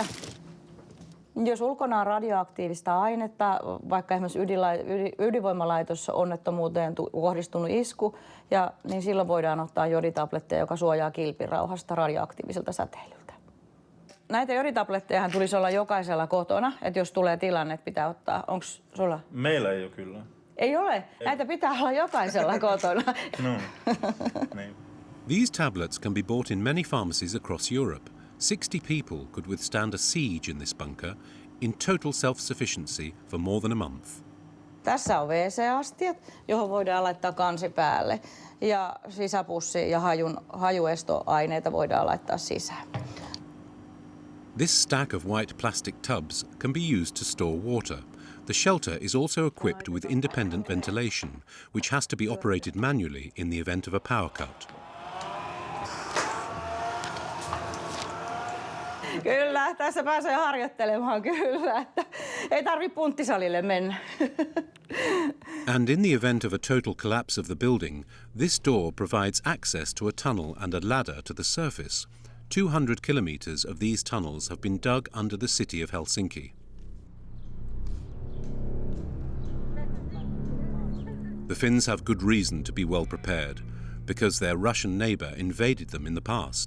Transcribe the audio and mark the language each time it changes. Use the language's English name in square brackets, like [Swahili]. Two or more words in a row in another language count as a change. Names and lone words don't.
[Finnish] Jos ulkona on radioaktiivista ainetta, vaikka esimerkiksi ydinvoimalaitos onnettomuuteen kohdistunut isku, niin silloin voidaan ottaa joditabletteja, joka suojaa kilpirauhasta radioaktiiviselta säteilyltä. Näitä joditablettejahan tulisi olla jokaisella kotona, että jos tulee tilanne, että pitää ottaa. Onko sulla? Meillä ei ole kyllä. Ei ole? Ei. Näitä pitää olla jokaisella kotona. No. Niin. [English] These tablets can be bought in many pharmacies across Europe. 60 people could withstand a siege in this bunker in total self-sufficiency for more than a month. [Finnish] Tässä on WC-astiat, johon voidaan laittaa kansi päälle. Ja sisäpussi ja hajuestoaineita voidaan laittaa sisään. [English] This stack of white plastic tubs can be used to store water. The shelter is also equipped with independent ventilation, which has to be operated manually in the event of a power cut. [Finnish] Kyllä, tässä pääsee harjoittelemaan kyllä, että ei tarvitse punttisalille mennä. [English] And in the event of a total collapse of the building, this door provides access to a tunnel and a ladder to the surface. 200 kilometres of these tunnels have been dug under the city of Helsinki. The Finns have good reason to be well prepared, because their Russian neighbour invaded them in the past.